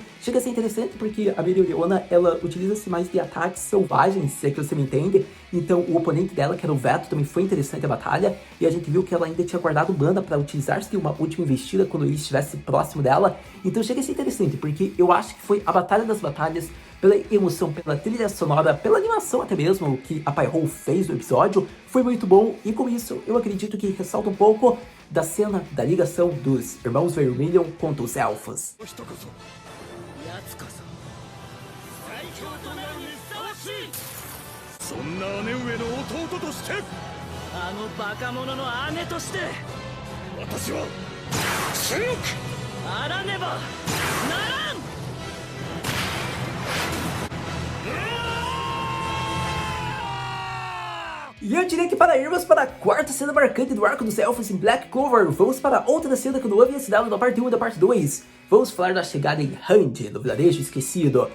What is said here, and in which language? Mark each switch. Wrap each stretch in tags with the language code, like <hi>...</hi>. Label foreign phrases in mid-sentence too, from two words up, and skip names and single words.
<pt>Chega a ser interessante porque a Mereoreona, ela utiliza-se mais de ataques selvagens, se é que você me entende, então o oponente dela, que era o Veto, também foi interessante a batalha, e a gente viu que ela ainda tinha guardado mana para utilizar-se de uma última investida quando ele estivesse próximo dela, então chega a ser interessante, porque eu acho que foi a batalha das batalhas, pela emoção, pela trilha sonora, pela animação até mesmo, que a Pyro fez no episódio, foi muito bom, e com isso eu acredito que ressalta um pouco da cena da ligação dos Irmãos Vermilion contra os Elfos.</pt> <ja>そんな姉上の弟としてあのバカ者の姉として私は強くあらねばならん</ja> <pt>E eu diria que para irmos para a quarta cena marcante do arco dos Elfos em Black Clover, vamos para outra cena que eu não havia citado da parte 1 e da parte 2. Vamos falar da chegada em Hand, no Vilarejo Esquecido.</pt>